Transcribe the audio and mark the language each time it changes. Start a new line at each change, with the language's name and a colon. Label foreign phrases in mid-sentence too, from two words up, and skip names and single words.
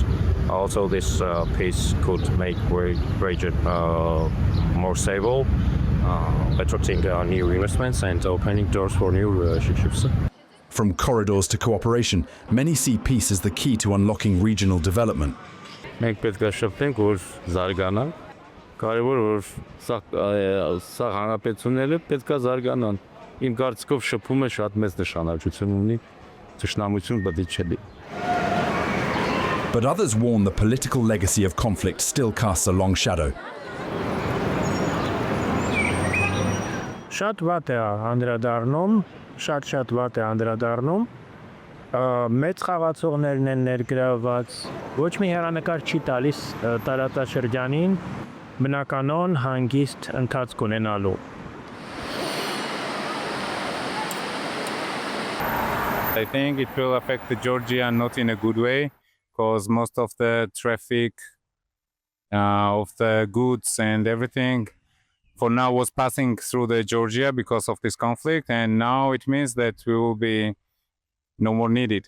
English: Also, this peace could make region more stable, attracting new investments and opening doors for new relationships. From corridors to cooperation, many see peace as the key to unlocking regional development.
Armenian: Մենք պետք է շփվենք, որ զարգանան։ Կարևոր որ սա հանրապետությունները պետք է զարգանան։ Իմ կարծիքով շփումը շատ մեծ նշանակություն ունի, թշնամություն պետք չէ լինի։
English: But others warn the political legacy of conflict still casts a long shadow.
Armenian: Շատ վատ է անդրադառնում, շատ վատ է անդրադառնում։ Մեծ խաղացողներն են ներգրավված, ոչ մի հեռանկար չի տալիս տարածաշրջանին բնականon հանգիստ ընթացք ունենալու։
English: I think it will affect Georgia not in a good way, because most of the traffic of the goods and everything for now was passing through the Georgia because of this conflict, and now it means that we will be no more needed.